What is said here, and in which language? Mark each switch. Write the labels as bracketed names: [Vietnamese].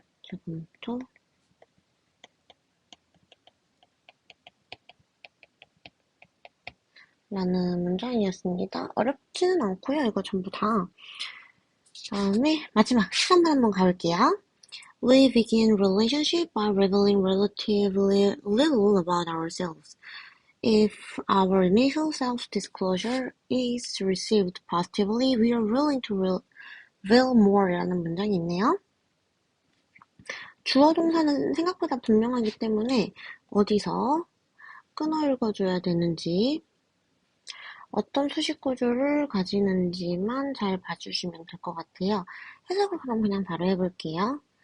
[Korean] 검토 라는 문장이었습니다. 어렵지는 않고요. 이거 전부 다. 다음에 마지막 시간만 한번 가볼게요. [English] We begin relationship by revealing relatively little about ourselves. If our initial self-disclosure is received positively, we are willing to reveal more 라는 문장이 있네요. [Korean] 주어 동사는 생각보다 분명하기 때문에 어디서 끊어 읽어줘야 되는지 어떤 수식 구조를 가지는지만 잘 봐주시면 될 것 같아요. 해석을 그럼 그냥 바로 해볼게요.